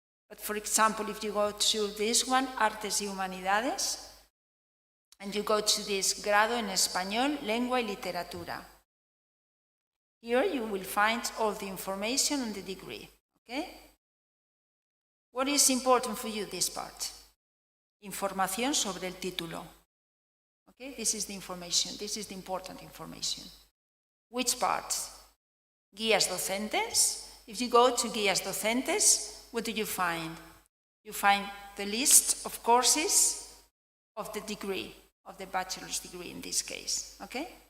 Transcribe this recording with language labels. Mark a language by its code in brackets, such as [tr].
[en] But for example, if you go to this one, Artes y Humanidades, and you go to this grado en español, lengua y literatura. Here you will find all the information on the degree, okay? What is important for you, this part? [es] Información sobre el título. [en] Okay, this is the information, this is the important information. Which part? Guías docentes. If you go to Guías docentes, what do you find? You find the list of courses of the degree, of the bachelor's degree in this case, okay?